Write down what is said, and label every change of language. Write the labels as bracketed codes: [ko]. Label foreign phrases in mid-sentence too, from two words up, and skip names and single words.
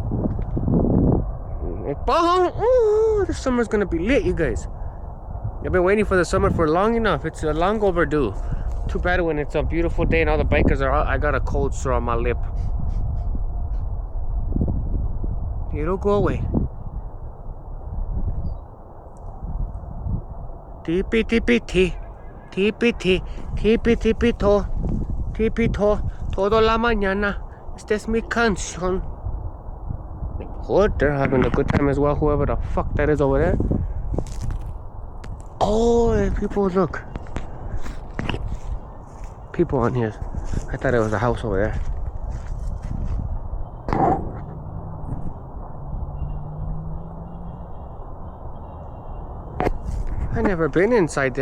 [en] Oh, the summer's gonna be lit, you guys. I've been waiting for the summer for long enough. It's long overdue. Too bad when it's a beautiful day and all the bikers are out. I got a cold sore on my lip. It'll go away. Tipi tipi ti, tipi ti, tipi tipi to, tipi to, [es] todo la mañana. Esta es mi canción. [en] hood. They're having a good time as well, whoever the fuck that is over there. Oh, there's people, look. People on here. I thought it was a house over there. I never been inside there.